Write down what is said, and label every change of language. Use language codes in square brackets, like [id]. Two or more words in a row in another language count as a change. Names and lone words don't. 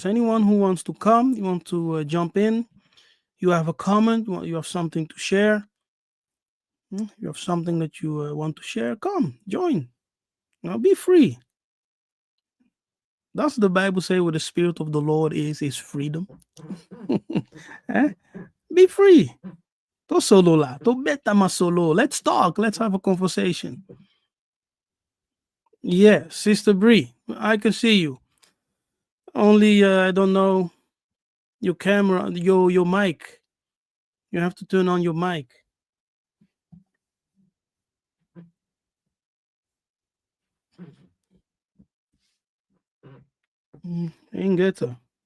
[en] Anyone who wants to come, you want to jump in, you have a comment, you have something to share, you have something that you want to share, come, join. Be free. Does the Bible say where the Spirit of the Lord is freedom? Eh? Be free. [ln] To solo la, to beta ma solo. [en] Let's talk. Let's have a conversation. Yeah, Sister Bree, I can see you. Only I don't know your camera, your mic. You have to turn on your mic. Ain't get her.